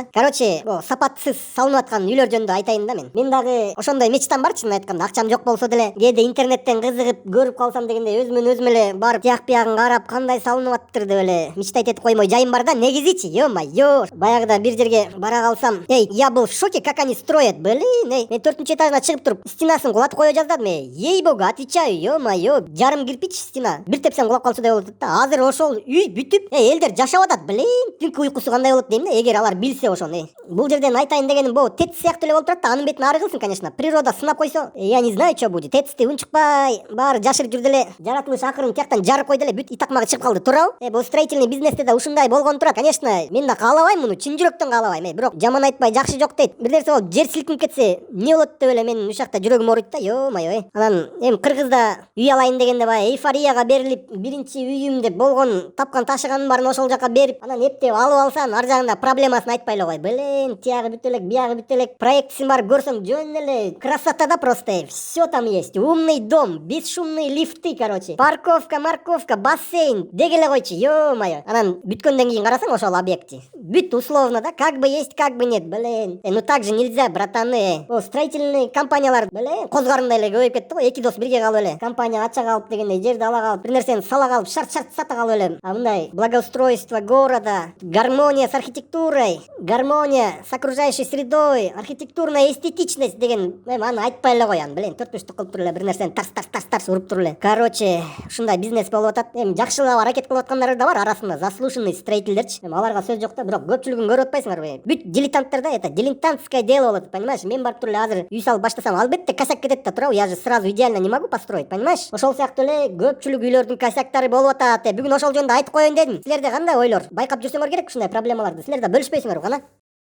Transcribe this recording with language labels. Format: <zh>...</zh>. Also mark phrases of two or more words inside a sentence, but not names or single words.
<ky>Короче, бул сапатсыз салынып аткан үйлөр жөнүндө айтайын да мен. Мен дагы ошондой мечтам бар, чынын айтканда. Акчам жок болсо деле, кээде интернеттен кызыгып көрүп калсам дегенде өзүмөн эле барып тияк биягын карап, кандай салынып аттыр деп эле мечтайт этип коймой жайым бар да. Негизичи, ё-майё. Баягыда бир жерге бара калсам,</ky> <ru>я был в шоке, как они строят. Блин,</ru> <ky>мен 4-этажына чыгып туруп, стенасын кулатып кое жаздадым.</ky> <ru>Ей-богу, отвечаю,</ru> <ky>ё-майё, жарым кирпич стена. Бир тепсем кулап калчудай болуп атат да. Азыр ошол үй бүтүп, элдер жашап атат. Блин, түнкү уйкусу кандай болот дейм да, эгер алар билсе ошону. Бул жерден айтайын дегеним бул, ТЭЦ сыяктуу эле болуп турат да, анын бетин ары кылсын, конечно. Природа сынап койсо,</ky> <ru>я не знаю, что будет.</ru> <ky>ТЭЦти унчукпай, баары жашырып жүрдү эле, жаратылыш акырын тияктан жарып койду эле, бүт итакмагы чыгып калды, туурабы? Бул строительный бизнесте да ушундай болгон турат. Конечно, мен да каалабайм муну, чын жүрөктөн каалабайм. Бирок жаман айтпай жакшы жок дейт. Бир нерсе болуп, жер силкинип кетсе, эмне болот деп эле менин ушакта жүрөгүм ооруйт да, ё-майё. Анан эми Кыргызда үй алайын дегенде баягы эйфорияга берилип, биринчи үйүм деп болгон тапкан ташыганын баарын ошол жака берип, анан эптеп алып алсаң, ар жагында проблемасын айтпай эле кой. Блин, тиягы бүт элек, биягы бүт элек. Проектисин барып көрсөң, жөн эле красота да просто.</ky> <ru>Все там есть. Умный дом, бесшумные лифты, короче. Парковка, морковка, бассейн.</ru> <ky>Деги эле койчу, ё-майё. Анан бүткөндөн кийин карасаң ошол объекти.</ky> <ru>Бүт условно да, как бы есть, как бы нет. Блин. Ну так же нельзя, братаны. О,</ru> <ky>строительный компаниялар, блин, козгарындай эле көбөйүп кетти го. Эки дос бирге калып эле. Компания ача калып дегендей, жерди ала калып, бир нерсени сала калып, шарт сата калып эле. А мындай</ky> <ru>благоустройство города, гармония с архитектурой, гармония с окружающей средой, архитектурная эстетичность</ru> <ky>деген, аны айтпай эле кой, блин, төртбөштүк кылып туруп эле бир нерсени тарс уруп туруп эле. Короче, ушундай бизнес болуп атат. Эми жакшылап аракет кылып аткандар да бар арасында, заслуженный строительдерчи. Эми аларга сөз жок да, бирок көпчүлүгүн көрүп атпайсыңарбы? Бүт дилетанттар да,</ky> <ru>это дилетантское дело болот, понимаешь?</ru> <ky>Мен барып туруп эле азыр үй салып баштасам, албетте косяк кетет да, туурабы?</ky> <ru>Я же сразу идеально не могу построить, понимаешь?</ru> <ky>Ошол сыяктуу эле көпчүлүк үйлөрдүн косяктары болуп атат. Бүгүн ошол жөнүндө айтып коеюн дедим. Силерде кандай ойлор? Байкап жүрсөңөр керек ушундай проблемаларды. Силер да бөлүшпөйсүңөрбү кана?</ky>